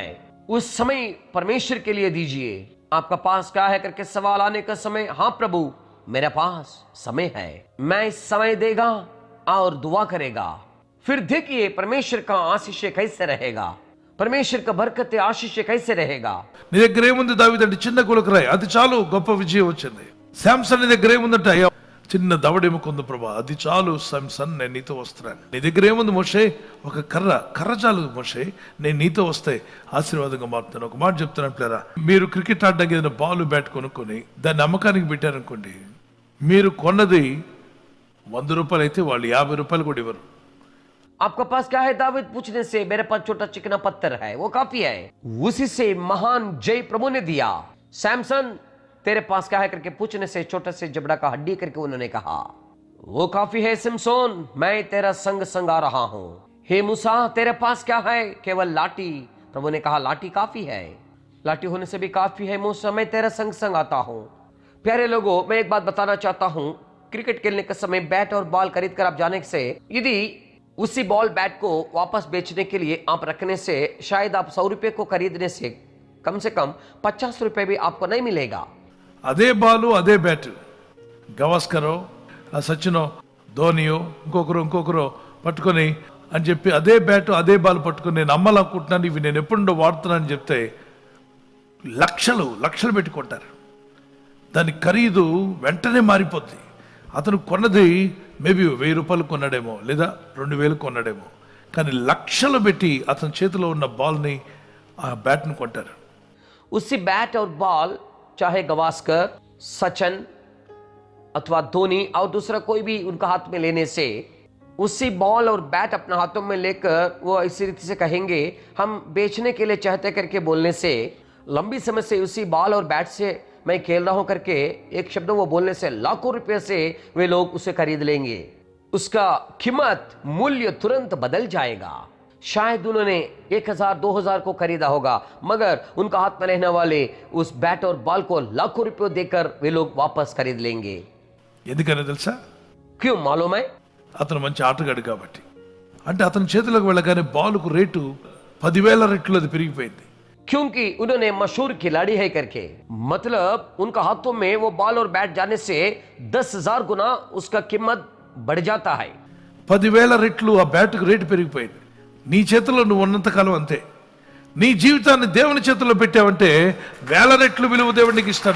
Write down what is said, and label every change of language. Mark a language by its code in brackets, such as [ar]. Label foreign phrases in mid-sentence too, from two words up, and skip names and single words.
[hi] उस समय परमेश्वर के लिए दीजिए. आपका पास क्या है करके सवाल आने का समय, हाँ प्रभु मेरे पास समय है, मैं इस समय देगा और दुआ करेगा. फिर देखिए परमेश्वर का आशीष कैसे रहेगा, परमेश्वर का बरकत आशीष कैसे रहेगा. [te] నీ దగ్గర ఏముంది దావీదు అంటే చిన్న గులకరాయి, అది చాలు గొప్ప విజయం వచ్చింది. శాంసన్ నీ దగ్గర ఏముందంటే అయ్యా చిన్న దవడెముకుంది ప్రభా, అది చాలు శాంసన్ నేను నీతో వస్తున్నాను. నీ దగ్గర ఏముంది మోషే? ఒక కర్ర చాలు మోషే, నేను నీతో వస్తే ఆశీర్వాదంగా మారుతాను. ఒక మాట చెప్తున్నాను ప్లేరా, మీరు క్రికెట్ ఆడడానికి ఏదైనా బాల్ బ్యాట్ కొనుక్కొని దాన్ని అమ్మకానికి పెట్టారనుకోండి, మీరు కొన్నది 100 రూపాయలు అయితే వాళ్ళు 50 రూపాయలు కూడా ఇవ్వరు. [hi] आपका पास क्या है दावीद पूछने से मेरे पास छोटा चिकना पत्थर है, वो काफी है. उसी से महान जय प्रभु ने दिया. सैमसन तेरे पास क्या है करके पूछने से छोटे से जबड़ा का हड्डी करके उन्होंने कहा वो काफी है. सिमसोन मैं तेरा संग संग आ रहा हूं. हे मूसा तेरे पास क्या है? केवल लाठी. प्रभु ने कहा लाठी काफी है, लाठी होने से भी काफी है. मूसा मैं तेरा संग संग आता हूं. प्यारे लोगों, मैं एक बात बताना चाहता हूं. क्रिकेट खेलने के समय बैट और बॉल खरीद कर आप जाने से, यदि उसी बॉल बैट को वापस बेचने के लिए आप रखने से शायद आप 100 रुपए को खरीदने से कम 50 रुपए भी आपको नहीं मिलेगा. [te] అదే బాలు అదే బ్యాట్ గవాస్కరో సచినో ధోనియో ఇంకొకరు పట్టుకొని అని చెప్పి అదే బ్యాట్ అదే బాల్ పట్టుకొని నేను అమ్మాలనుకుంటున్నాను, ఇవి నేను ఎప్పుడుండో వాడుతున్నాను అని చెప్తే లక్షలు పెట్టుకుంటారు. దాని ఖరీదు వెంటనే మారిపోద్ది. అతను కొన్నది మేబీ 1000 రూపాయలు కొన్నాడేమో, లేదా 2000 కొన్నాడేమో, కానీ లక్షలు పెట్టి అతని చేతిలో ఉన్న బాల్ని, ఆ బ్యాట్ని కొంటారు. [hi] उसी बैट और बॉल चाहे गवास्कर, सचिन अथवा धोनी और दूसरा कोई भी उनका हाथ में लेने से, उसी बॉल और बैट अपने हाथों में लेकर वो इसी रीति से कहेंगे हम बेचने के लिए चाहते करके बोलने से, लंबी समय से उसी बॉल और बैट से मैं खेल रहा हूं करके एक शब्द वो बोलने से लाखों रुपए से वे लोग उसे खरीद लेंगे. उसका कीमत मूल्य तुरंत बदल जाएगा. शायद उन्होंने 1000-2000 को खरीदा होगा, मगर उनका हाथ में रहने वाले उस बैट और बॉल को लाखों रुपयों देकर वे लोग वापस खरीद लेंगे. [te] ఎందుకని తెలుసా? [hi] क्यों मालूम है? [te] అతను మంచి ఆటగాడు కాబట్టి. అంటే అతని చేతిలోకి వెళ్ళగానే బాలుకు రేటు 10,000 రెట్లు అది పెరిగిపోయింది. [hi] क्योंकि उन्होंने मशहूर खिलाड़ी है करके, मतलब उनका हाथों में वो बॉल और बैट जाने से 10,000 गुना उसका कीमत बढ़ जाता है. [te] 10,000 రెట్లు ఆ బ్యాట్కు రేటు పెరిగిపోయింది. నీ చేతిలో నువ్వు ఉన్నంతకాలం అంతే. నీ జీవితాన్ని దేవుని చేతిలో పెట్టావంటే 1000 రెట్లు విలువ దేవునికి ఇస్తాడు.